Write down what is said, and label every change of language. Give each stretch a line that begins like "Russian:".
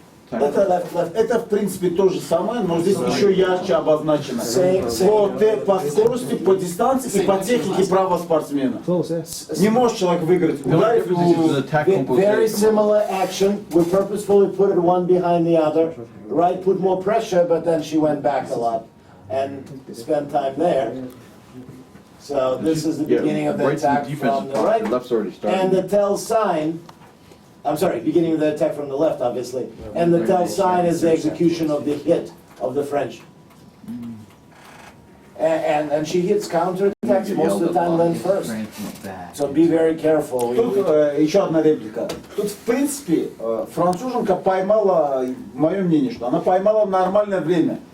Russian: Это в принципе то же самое, но здесь еще ярче обозначено. По скорости, по дистанции и по технике права спортсмена. Не может человек выиграть. Ударив
English: Very similar action. We purposefully put it one behind the other. Right, put more pressure, but then she went back a lot and spent time there. So this is the beginning of the attack from the right, Left's already and started. the tell sign. I'm sorry, beginning of the attack from the left, obviously, and the tell sign is the execution of the hit of the French. And she hits counter attacks most of the time then first. So be very careful.
Russian: Тут еще одна реплика. Тут, в принципе, француженка поймала, мое мнение, что она поймала в нормальное время.